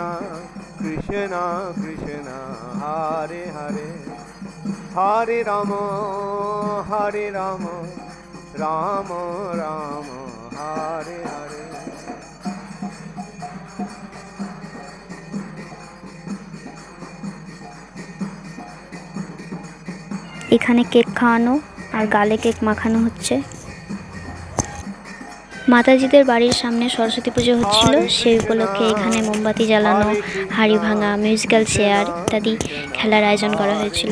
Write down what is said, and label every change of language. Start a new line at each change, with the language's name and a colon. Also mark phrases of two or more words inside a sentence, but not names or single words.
Sanskrit: कृष्ण हरे हरे हरे राम राम राम हरे हरे
Bangla: এখানে কেক খাওয়ানো আর গালে কেক মাখানো হচ্ছে। মাতাজিদের বাড়ির সামনে সরস্বতী পুজো হচ্ছিল, সেই উপলক্ষে এখানে মোমবাতি জ্বালানো, হাড়ি ভাঙা, মিউজিক্যাল চেয়ার ইত্যাদি খেলার আয়োজন করা হয়েছিল।